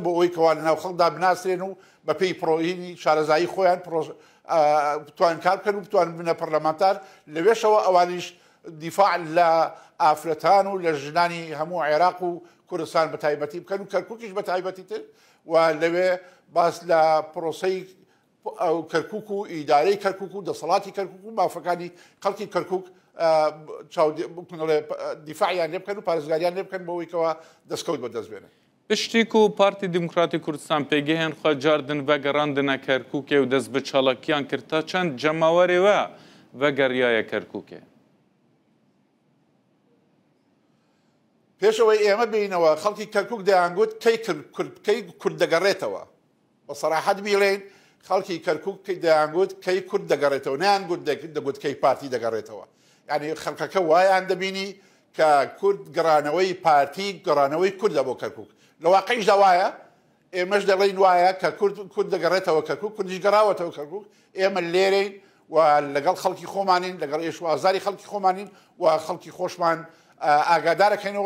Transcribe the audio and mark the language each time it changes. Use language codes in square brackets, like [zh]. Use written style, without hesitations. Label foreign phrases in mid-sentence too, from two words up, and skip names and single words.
[ckb] بۆ ئەوەی کەوان لەناو خەڵکدا بناسرێن و بە پێی پرۆهینی شارەزایی خۆیان بتوان کار بکەن و بتوان بنە پەرلەمانتار، لەوێشەوە ئەوانیش دیفاع لە ئافرەتان و لە ژنانی هەموو عێراق و کوردستان بە تایبەتی بکەن و کەرکووکیش بە تایبەتی تر و لەوێ باس لە پرۆسەی کەرکووک و ئیدارەی کەرکووک و دەسەڵاتی کەرکووک و مافەکانی خەڵکی کەرکووک دیفاعیان لێ بکەن و پارێزگاریان لێ بکەن بۆەوەیکەوە دەستکەوت بەدەست بێنن. [ku] Piştî ku Partî Demokratîk Kurdistan pêgehên xwe cardin vegerandine Kerkûkê û dest bi çalakiyan kir ta çend cemawarê we vegeriyaye Kerkûkê. [ckb] پێشەوەی ئێمە بینەوە خەڵکی کەرکووک دەیانگوت کەی کورد دەگەڕێتەوە، بە سەراحەت بیڵێن خەڵکی کەرکووک دەیانگوت کەی کورد دەگەڕێتەوە، نەیانگوت دەگوت کەی پارتی دەگەڕێتەوە. یعنی خەڵکەکە وایان دەبینی کە کورد گەڕانەوەی پارتی گەڕانەوەی کوردە بۆ کەرکووک، لە واقعیشدا وایە، ئێمەش دەڵێن وایە کە کورد دەگەڕێتەوە کەرکووک، کوردیش گەڕاوەتەوە کەرکووک، ئێمە لێرەین و لەگەڵ خەڵکی خۆمانین، لەگەڵ ئێشوازاری خەڵکی خۆمانین و خەڵکی خۆشمان ئاگادارەکەینەوە